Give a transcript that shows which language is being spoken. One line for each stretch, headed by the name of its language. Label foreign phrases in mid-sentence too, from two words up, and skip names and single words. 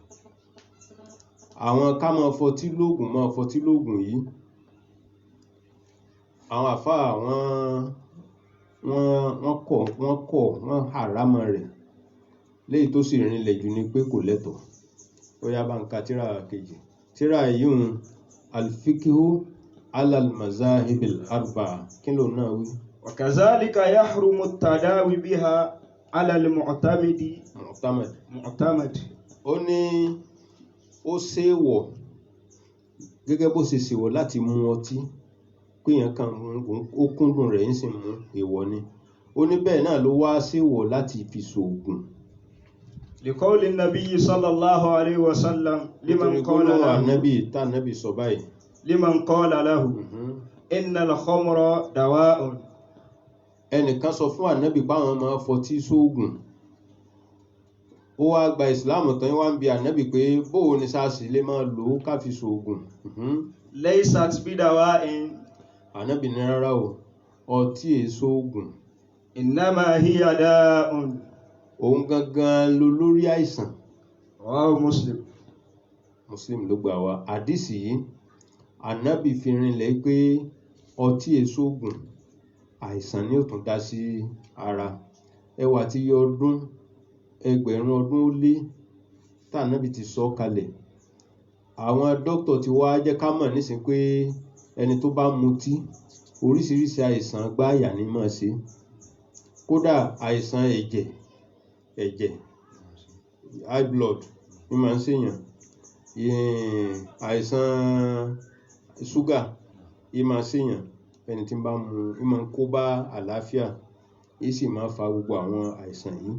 Yoruba: àwọn ká máa fọtí lóògùn yìí, àwọn àfáà wọ́n hàrámọ̀ rẹ̀, léyìí tó sì rinlẹ̀ jù ni pé kò lẹ́tọ̀ọ́. ó yá bá ń ka tírà kejì. tírà yìí ń alfikihu alal mazahibil arba'a, kí ló náà wí.
Arabic: وكذلك يحرم التداوي بها على المعتمد. معتمد.
Yoruba: ó ní ó ṣèwọ̀ gẹ́gẹ́ bó ṣe ṣèwọ̀ láti mu ọtí, péyàn kan ó kúndùn rẹ̀ ń sì mú, èèwọ̀ ni. ó ní bẹ́ẹ̀ náà ló wá ṣèwọ̀ láti fi ṣògùn.
Arabic: لقول النبي صلى الله عليه وسلم لمن قال له.
Yoruba: النبي tá النبي sọ báyìí.
Arabic: لمن قال له إن الخمر دواء.
Yoruba: ẹnìkan sọ fún ànábì báwọn máa fọtí sóògùn, ó wá gba ìsìláàmù tán, wá ń bi ànábì pé bóò ni sáàsì lè máa lò ó ká fi sóògùn.
Arabic: ليست بدواء.
Yoruba: ànábì ní rárá o, ọtí èso ògùn.
Arabic: إنما هي داء.
Yoruba: òun gangan ló lórí àìsàn.
Arabic: رواه مسلم.
Yoruba: Muslim ló gbà wá àdísì yìí. ànábì fi rinlẹ̀ pé ọtí èso ògùn àìsàn ni ó tún dá sí ara. ẹwà tí yọ ọdún ẹgbẹ̀rún ọdún ó lé tànábì ti sọ kalẹ̀. àwọn dókítà ti wá jẹ́ ká mọ̀ nísìn pé ẹni tó bá mutí oríṣiríṣi àìsàn gbáàyà ní máa ṣe, kódà àìsàn ẹ̀jẹ̀
English: high blood
Yoruba: ní máa ń ṣèyàn, àìsàn ṣúgà ní máa ṣèyàn ẹni tí ń bá mu, ní máa ń kó bá àlàáfíà, ní sì máa fa gbogbo àwọn àìsàn yìí.